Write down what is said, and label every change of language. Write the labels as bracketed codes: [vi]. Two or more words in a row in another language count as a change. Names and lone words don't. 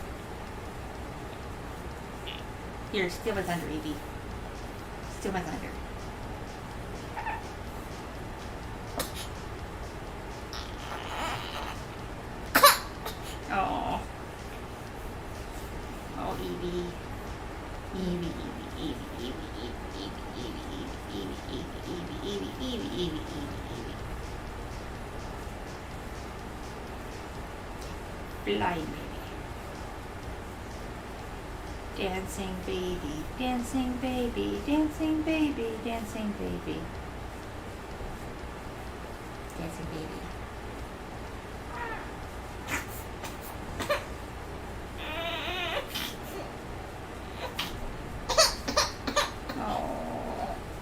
[en] Here, steal my thunder, Evie. Steal my thunder. Oh. Oh, Evie. Evie, Evie, Evie, Evie, Evie, Evie, Evie, Evie, Evie, Evie, Evie, Evie, Evie, Evie. Fly, baby. Dancing baby, dancing baby, dancing baby, dancing baby. Dancing baby. Oh.